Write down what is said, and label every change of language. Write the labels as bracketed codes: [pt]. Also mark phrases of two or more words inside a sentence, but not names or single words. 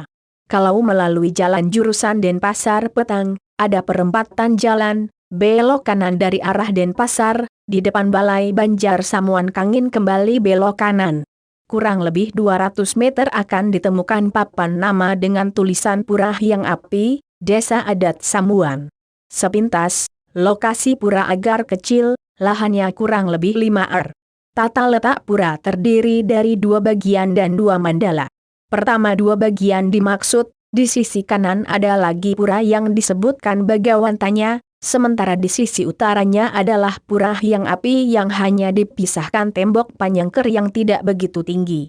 [id] Kalau melalui jalan jurusan Denpasar Petang, ada perempatan jalan, belok kanan dari arah Denpasar, di depan Balai Banjar Samuan Kangin kembali belok kanan. Kurang lebih 200 meter akan ditemukan papan nama dengan tulisan Pura Hyang Api, Desa Adat Samuan. Sepintas, lokasi pura agar kecil, lahannya kurang lebih 5 ar. Tata letak pura terdiri dari 2 bagian dan 2 mandala. Pertama 2 bagian dimaksud, di sisi kanan ada lagi pura yang disebutkan Bagawantanya, sementara di sisi utaranya adalah Pura Hyang Api yang hanya dipisahkan tembok panyengker yang tidak begitu tinggi.